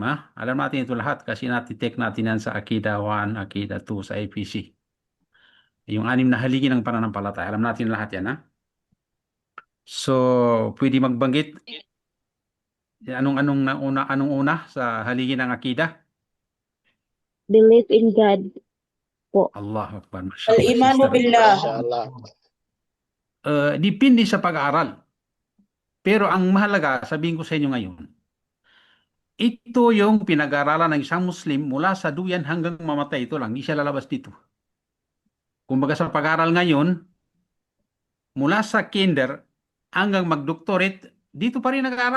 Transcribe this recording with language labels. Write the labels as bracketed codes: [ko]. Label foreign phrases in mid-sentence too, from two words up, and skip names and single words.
[tl] Alam natin ito lahat kasi natitake natin yan sa akida 1, akida 2 sa APC. Yung 6 na haligi ng pananampalataya. Alam natin lahat yan, So, pwede magbanggit anong una sa haligi ng akida? [en] Believe in God po. [ar] Allahu Akbar. Al-imanu billah. [tl] Depende sa pag-aaral. Pero ang mahalaga, sabihin ko sa inyo ngayon, ito yung pinag-aaralan ng isang Muslim mula sa duyan hanggang mamatay. Ito lang, hindi siya lalabas dito. Kumbaga sa pag-aaral ngayon, mula sa kinder hanggang mag-doctorate, dito pa rin nag-aaral.